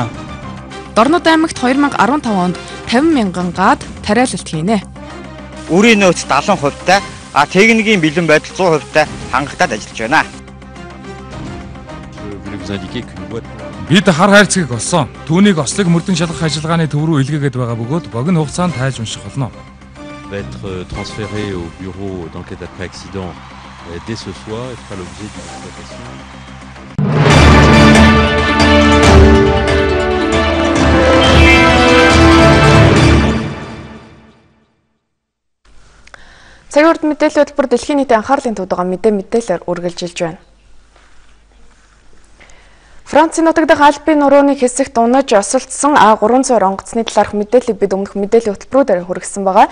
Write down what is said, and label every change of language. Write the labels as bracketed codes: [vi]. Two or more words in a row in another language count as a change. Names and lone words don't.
[mn] Дорнод аймагт 2015 онд 50 мянган гад тариалалт хийнэ. Үрийн нөөц 70%-тай, техникийн бэлэн байдал 100%-тай хангалтад ажиллаж байна. Бид хар хайрцгийг олсон. Түүнийг ослыг мөрдөн шалгах ажиллагааны төв рүү илгээгээд байгаа бөгөөд богино хугацаанд тайлж унших болно. [fr] Va être transféré au bureau d'enquête après accident dès ce soir et fera l'objet d'une exploitation. [mn] Цагийн урд мэдээллийн хөтөлбөр дэлхийн нийтийн анхаарлын төвд байгаа мэдээлэлээр үргэлжилж байна. Францын нутаг дахь Альпийн нурууны хэсэгт унаж осолдсон А300 онгоцны талаарх мэдээллийг бид өмнөх мэдээллийн хөтөлбөрөөр хүргэсэн байгаа.